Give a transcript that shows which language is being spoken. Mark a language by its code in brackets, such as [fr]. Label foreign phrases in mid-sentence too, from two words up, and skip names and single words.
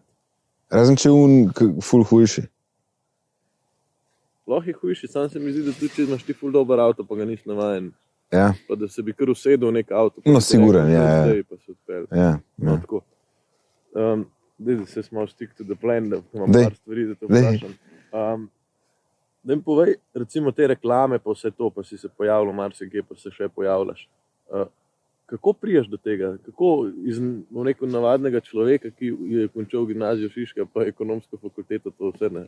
[sl] Razen če ful hujši. Lahko je hujši, sam se mi zdi, da tudi če imaš ti ful dober avto, pa ga nisi navajen. Ja. Pa da se bi kar usedel v nek avto. No, siguren, ja. Pa se odpelj. Ja. No, tako. Daj se smo [en] stick to the plan, [sl] da imam par stvari, da te vprašam. Da mi povej, recimo te reklame, pa vse to, pa si se pojavljal marsikje, pa se še pojavljaš. Kako prijaš do tega? Kako iz navadnega človeka, ki je končal gimnazijo Šiška, pa ekonomsko fakulteto, to vse ne?